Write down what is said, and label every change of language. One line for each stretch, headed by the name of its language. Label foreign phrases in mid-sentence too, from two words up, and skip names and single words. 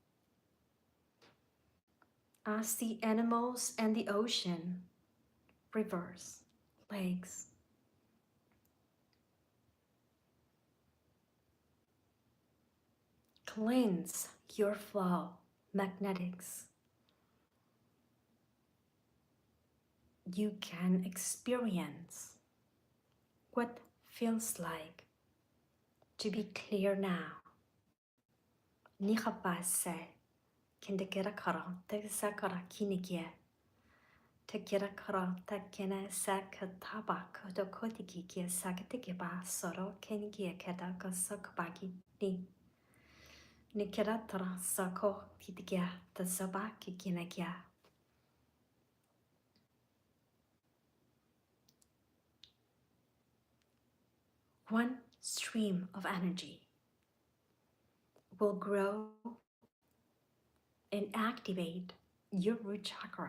English: As the animals and the ocean, rivers, lakes, cleanse your flow, magnetics. You can experience what feels like to be clear now. Nikapase, kendekera kara, tekisakara kinikie. Tekira kara, tekene sakataba, kodokotiki kia sakatiki ba soro kenikia keda kasakabaki ni. Nikira tara sako kitikia, tasabaki kinakia. One stream of energy will grow and activate your root chakra.